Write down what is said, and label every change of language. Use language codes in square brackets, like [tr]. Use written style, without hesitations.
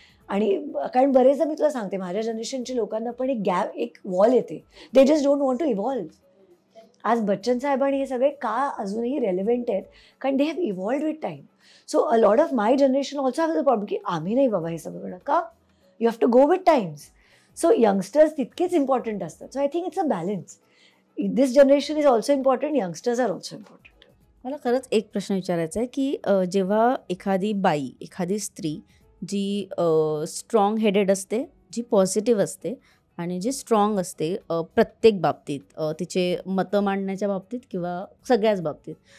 [mr] आणि कारण बरेचदा मी तुला सांगते, माझ्या जनरेशनच्या लोकांना पण एक वॉल येते, [en] They just don't want to evolve. [mr] आज बच्चन साहेब आणि हे सगळे का अजूनही रेलेव्हंट आहेत, कारण [en] They have evolved with time. So a lot of my generation also have the problem [mr] की आम्ही नाही बाबा हे सगळं करणं, [en] का you have to go with times. [mr] So youngsters तितकेच इम्पॉर्टंट असतात. [en] So I think it's a balance. This generation is also important, youngsters are also important. [mr] मला खरंच एक प्रश्न विचारायचा आहे की जेव्हा एखादी बाई, एखादी स्त्री जी स्ट्रॉंग हेडेड असते, जी पॉझिटिव्ह असते आणि जी स्ट्रॉंग असते प्रत्येक बाबतीत, तिचे मतं मांडण्याच्या बाबतीत किंवा सगळ्याच बाबतीत.